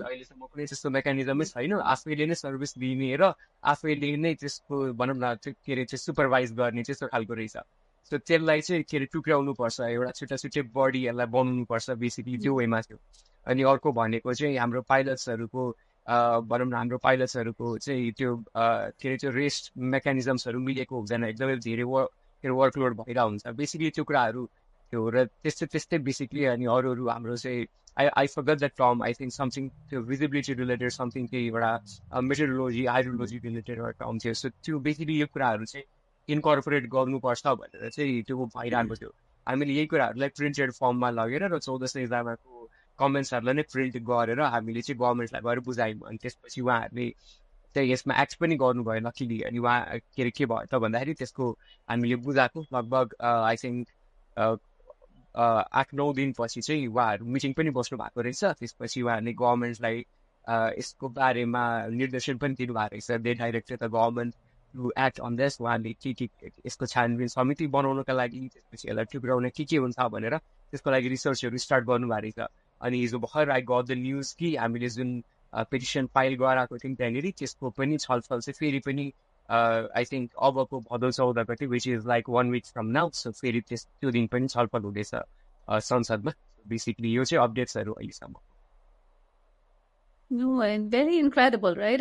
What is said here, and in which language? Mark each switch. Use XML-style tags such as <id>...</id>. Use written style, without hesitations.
<ne>अहिलेसम्म कुनै त्यस्तो मेकानिजमै छैन आफैले नै सर्भिस दिने र आफैले नै त्यसको भनौँ न के अरे चाहिँ सुपरभाइज गर्ने त्यस्तो खालको रहेछ सो त्यसलाई चाहिँ के अरे टुक्राउनु पर्छ एउटा छुट्टा छुट्टै बडी यसलाई बनाउनु पर्छ बेसिकली त्यो वेमा थियो अनि अर्को भनेको चाहिँ हाम्रो पाइलट्सहरूको भनौँ न हाम्रो पाइलट्सहरूको चाहिँ त्यो के अरे त्यो रेस्ट मेकानिजम्सहरू मिलेको हुँदैन एकदमै धेरै वर्कलोड भइरहेको हुन्छ बेसिकली त्यो कुराहरू थियो र त्यस्तै बेसिकली अनि अरू हाम्रो चाहिँ</ne> <en>I forgot that term. I think something to visibility related, something to meteorology, hydrology related or term थियो.</en> <ne>So त्यो basically यो कुराहरू चाहिँ इन्कर्पोरेट गर्नुपर्छ भनेर चाहिँ त्यो भइरहेको थियो हामीले यही कुराहरूलाई प्रिन्टेड फर्ममा लगेर र 1400जनाको कमेन्ट्सहरूलाई नै प्रिन्ट गरेर हामीले चाहिँ गभर्मेन्टलाई गएर बुझायौँ अनि त्यसपछि उहाँहरूले चाहिँ यसमा एक्ट पनि गर्नुभयो लकिली अनि उहाँ के भयो त भन्दाखेरि त्यसको हामीले बुझाएको लगभग</ne> <en>I think</en> <ne>8-9 दिनपछि चाहिँ उहाँहरू मिटिङ पनि बस्नु भएको रहेछ त्यसपछि उहाँहरूले गभर्मेन्टलाई यसको बारेमा निर्देशन पनि दिनुभएको रहेछ</ne> <en>they directed the government to act on this</en> <ne>उहाँले के यसको छानबिन समिति बनाउनका लागि त्यसपछि यसलाई टुक्राउन के हुन्छ भनेर त्यसको लागि रिसर्चहरू स्टार्ट गर्नुभएको रहेछ अनि हिजो भर्खर</ne> <en>I got the news</en> <ne>कि हामीले जुन पेटिसन फाइल गराएको थियौँ त्यहाँनिर त्यसको पनि छलफल चाहिँ फेरि पनि आई थिङ्क अबको भदौ 14 गते</ne> <en>which is like 1 week from now</en> <ne>so फेरि त्यो दिन पनि छलफल हुँदैछ संसदमा बेसिकली यो चाहिँ अपडेट्सहरू अहिलेसम्म</ne> <en>No, and very incredible, right?</en>